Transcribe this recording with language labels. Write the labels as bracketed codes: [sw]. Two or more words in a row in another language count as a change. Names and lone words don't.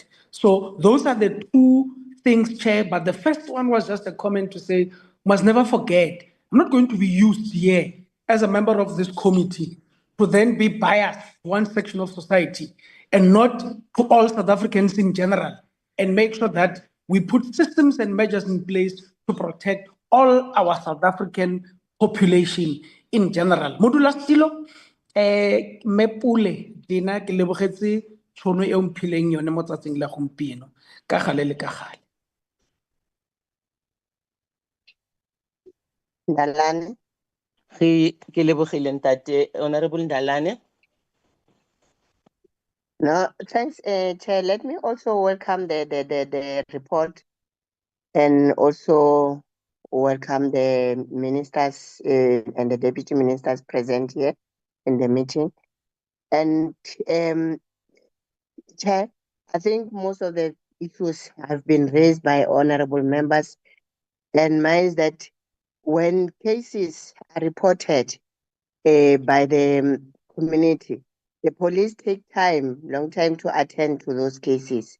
[en] So those are the two things, Chair. But the first one was just a comment to say, must never forget, I'm not going to be used here as a member of this committee to then be biased to one section of society and not to all South Africans in general, and make sure that we put systems and measures in place to protect all our South African population in general. [tn] Modula Stilo, Mepule, Dina, ke lebogetse tšhono e o mphileng yone mo tsatsing la gompieno. Ka gale le ka gale. Ndalane. Ke lebogile ntate Honorable Ndalane. [en] No, thanks, Chair. Let me also welcome the report and also welcome the ministers and the deputy ministers present here in the meeting. And Chair, I think most of the issues have been raised by honorable members, and mine is that when cases are reported by the community, the police take long time to attend to those cases.